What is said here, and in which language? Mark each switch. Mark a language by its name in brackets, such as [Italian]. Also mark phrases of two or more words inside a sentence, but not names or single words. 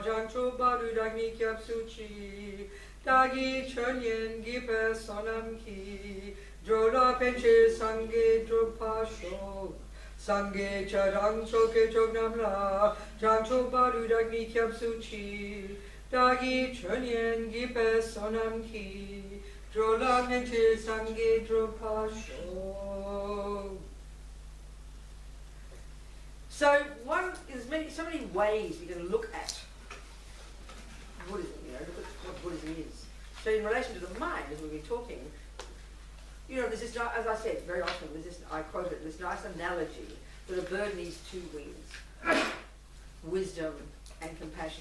[Tibetan] བྱང་ཆུབ་བར་དུ་བདག་ནི་སྐྱབས་སུ་མཆི། བདག་གིས་ཆོས་ཉན་བགྱིས་པའི་བསོད་ནམས་ཀྱིས། འགྲོ་ལ་ཕན་ཕྱིར་སངས་རྒྱས་འགྲུབ་པར་ཤོག སངས་རྒྱས་ཆོས་དང་ཚོགས་ཀྱི་མཆོག་རྣམས་ལ། བྱང་ཆུབ་བར་དུ་བདག་ནི་སྐྱབས་སུ་མཆི། བདག་གིས་ཆོས་ཉན་བགྱིས་པའི་བསོད་ནམས་ཀྱིས། འགྲོ་ལ་ཕན་ཕྱིར་སངས་རྒྱས་འགྲུབ་པར་ཤོག. [English] So so many ways we can look at Buddhism, look at what Buddhism is. So in relation to the mind, as we've been talking, there's this, as I said very often, I quote it, this nice analogy that a bird needs two wings, wisdom and compassion.